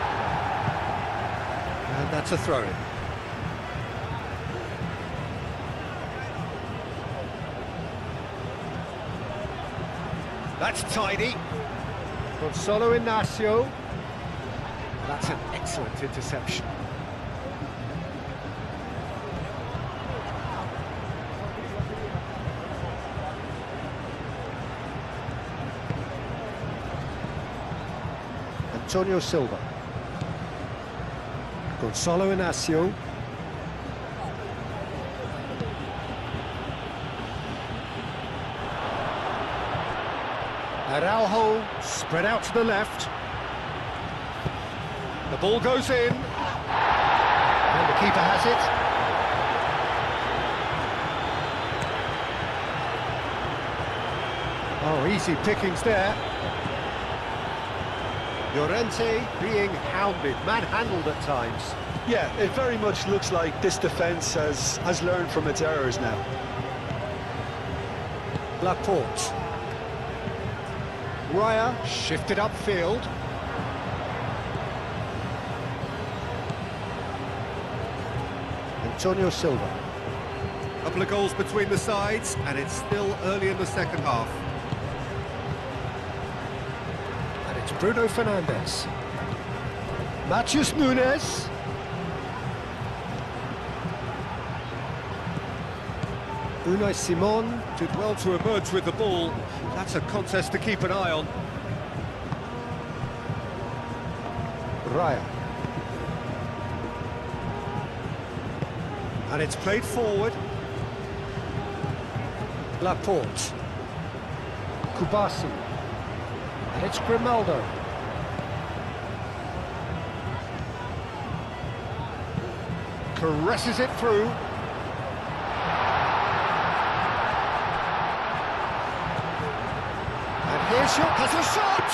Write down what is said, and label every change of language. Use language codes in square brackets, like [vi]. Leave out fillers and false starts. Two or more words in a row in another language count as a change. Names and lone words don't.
[en] And that's a throw-in. That's tidy. Gonzalo Inacio. That's an excellent interception. Antonio Silva. Gonzalo Inacio. Araujo spread out to the left. The ball goes in. And the keeper has it. Oh, easy pickings there. Llorente being hounded, manhandled at times. Yeah, it very much looks like this defence has learned from its errors now. Laporte. Raya shifted upfield. Antonio Silva. A couple of goals between the sides, and it's still early in the second half. And it's Bruno Fernandes. Matheus Nunes. Unai Simon did well to emerge with the ball. That's a contest to keep an eye on. Raya. And it's played forward. Laporte. Kubasi. And it's Grimaldo. Caresses it through. Here's has a shot!